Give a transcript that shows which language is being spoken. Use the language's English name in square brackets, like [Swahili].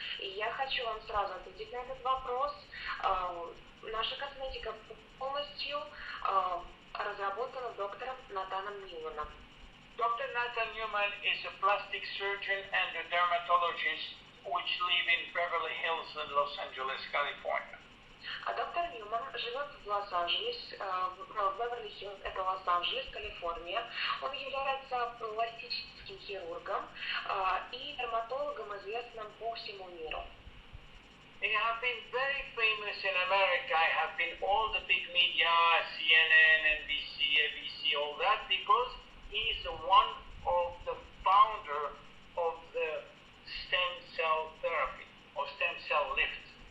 [Russian] И я хочу вам сразу ответить на этот вопрос. Наша косметика полностью разработана доктором Натаном Ньюманом. [English] Dr. Nathan Newman is a plastic surgeon and a dermatologist which live in Beverly Hills in Los Angeles, California. [Russian] А доктор Ньюман живет в Лос-Анджелес, в Беверли-Хиллз, это Лос-Анджелес, Калифорния. Он является пластическим хирургом и дерматологом, известным по всему миру. [English] He has been very famous in America. I have been all the big media, CNN, NBC, ABC, all that, because he is one of the founder of the stem cell therapy or stem cell lift.